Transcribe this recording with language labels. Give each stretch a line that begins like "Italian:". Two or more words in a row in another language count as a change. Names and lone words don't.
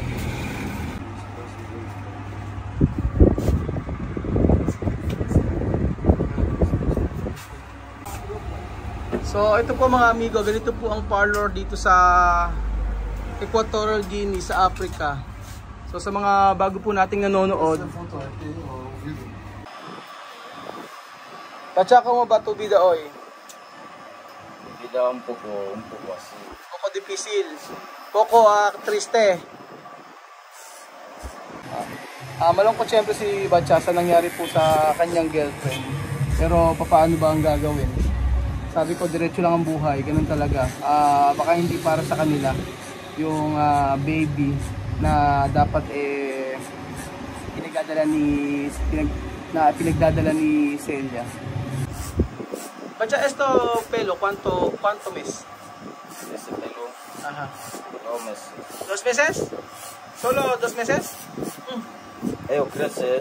Filipino: So ito po mga amigo, ganito po ang parlor dito sa Equatorial Guinea sa Africa. So sa mga bago po nating nanonood, Batya,
Spanish: como va tu vida hoy? Vida un poco así. Poco difícil, poco triste.
Filipino: Malungkot siyempre si Batya sa nangyari po sa kanyang girlfriend. Pero paano ba ang gagawin? Sabi ko, diretso lang ang buhay, ganun talaga. Baka hindi para sa kanila yung baby na dapat pinagdadala ni Celia.
Spanish: Batya, esto pelo, ¿cuánto mes? Ese pelo, Ajá. 2 meses. 2 meses? ¿Solo 2 meses? Ellos crecen.